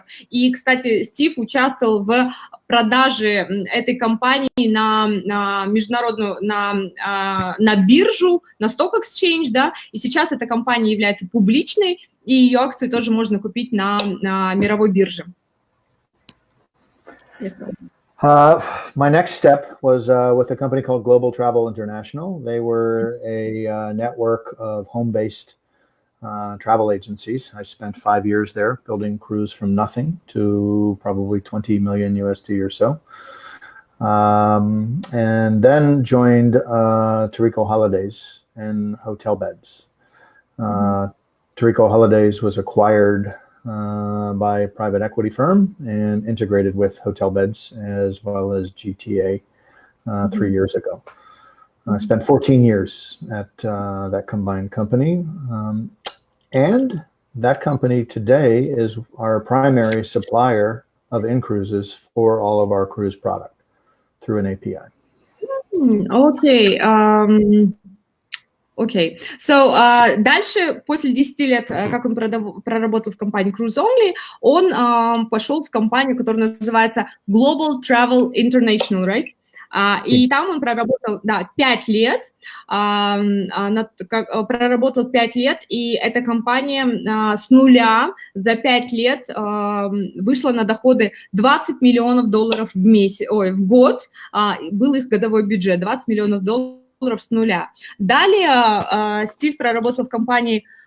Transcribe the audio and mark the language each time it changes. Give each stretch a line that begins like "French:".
Russian: И, кстати, Стив участвовал в продаже этой компании на международную, на биржу, на Stock Exchange, да, и сейчас эта компания является публичной, и ее акции тоже можно купить на мировой бирже.
English: My next step was with a company called Global Travel International. They were a network of home-based travel agencies. I spent 5 years there building cruise from nothing to probably 20 million USD or so. And then joined Tarico Holidays and Hotel Beds. Tarico Holidays was acquired by a private equity firm and integrated with Hotel Beds as well as GTA 3 years ago. I spent 14 years at that combined company. And that company today is our primary supplier of in-cruises for all of our cruise product through an API.
Russian: Окей. Окей. So, дальше, после 10 лет, как он проработал в компании Cruise Only, он пошел в компанию, которая называется Global Travel International,
English: right?
Russian: И там он проработал, 5 лет, проработал 5 лет, и эта компания с нуля за 5 лет вышла на доходы $20 миллионов в год, был их годовой бюджет, $20 миллионов с нуля. Далее Стив проработал в компании